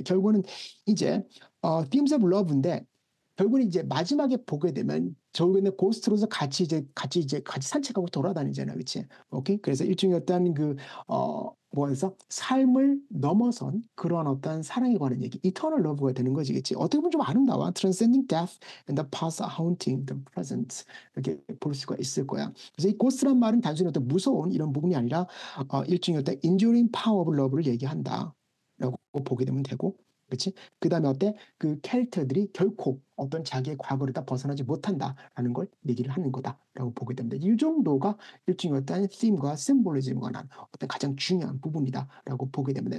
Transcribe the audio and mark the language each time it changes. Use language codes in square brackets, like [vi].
[ko] 결국은 이제 Themes of Love인데 결국은 이제 마지막에 보게 되면 결국에는 고스트로서 같이 산책하고 돌아다니잖아요, 그렇지? 오케이. 그래서 일종의 어떤 그 뭐해서 삶을 넘어선 그런 어떤 사랑에 관한 얘기, [en] eternal love [ko] 가 되는 거지, 그렇지? 어떻게 보면 좀 아름다워. [en] Transcending death and the past haunting the present [ko] 이렇게 볼 수가 있을 거야. 그래서 이 고스트란 말은 단순히 어떤 무서운 이런 부분이 아니라 일종의 어떤 [en] enduring power of love [ko] 를 얘기한다라고 보게 되면 되고. 그렇지? 그 다음에 어때? 그 캐릭터들이 결코 어떤 자기의 과거를 다 벗어나지 못한다라는 걸 얘기를 하는 거다라고 보게 됩니다. 이 정도가 일종의 어떤 팀과 심볼리즘에 관한 어떤 가장 중요한 부분이다라고 보게 됩니다.